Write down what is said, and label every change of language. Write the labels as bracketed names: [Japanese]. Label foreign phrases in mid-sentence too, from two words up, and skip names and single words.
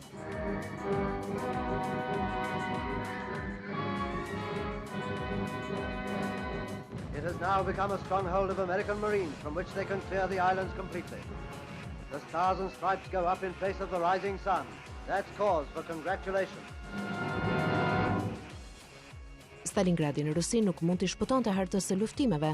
[English] It has now become a stronghold of American Marines from which they can clear the islands completely. The stars and stripes go up in place of the rising sun. That's cause for congratulations. [Albanian] Stalingradi në Rusi nuk mund t'i shpëtonte hartës së luftimeve.